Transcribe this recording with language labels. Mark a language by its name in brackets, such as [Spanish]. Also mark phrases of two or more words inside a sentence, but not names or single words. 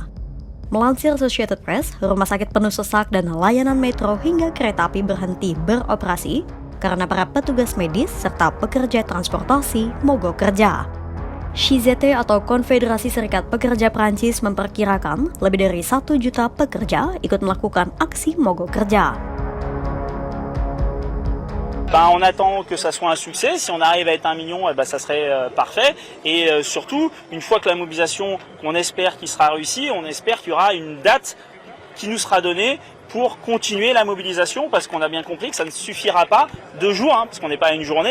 [Indonesian] Melansir Associated Press, rumah sakit penuh sesak dan layanan metro hingga kereta api berhenti beroperasi karena para petugas medis serta pekerja transportasi mogok kerja. CGT atau Konfederasi Serikat Pekerja Prancis memperkirakan lebih dari 1 juta pekerja ikut melakukan aksi mogok kerja. [French] On attend que ça soit un succès. Si on arrive à être 1 million, ça serait parfait. Et surtout, une fois que la mobilisation, qu'on espère qu'il sera réussie, on espère qu'il y aura une date qui nous sera donnée pour continuer la mobilisation, parce qu'on a bien compris que ça ne suffira pas 2 jours, parce qu'on n'est pas à une journée.